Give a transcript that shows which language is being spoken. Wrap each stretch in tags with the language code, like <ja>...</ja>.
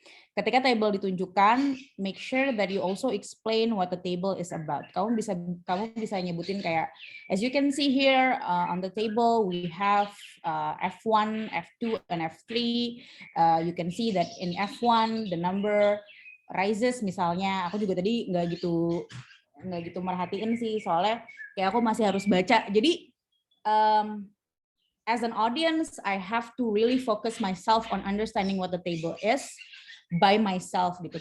<id>Ketika table ditunjukkan,</id> <en>make sure that you also explain what the table is about.</en> <id>Kamu bisa nyebutin kayak,</id> <en>as you can see here on the table, we have F1, F2, and F3. You can see that in F1 the number rises misalnya.</en> <id>Aku juga tadi nggak gitu merhatiin sih, soalnya kayak aku masih harus baca.</id> <en>Jadi as an audience, I have to really focus myself on understanding what the table is by myself gitu.</en>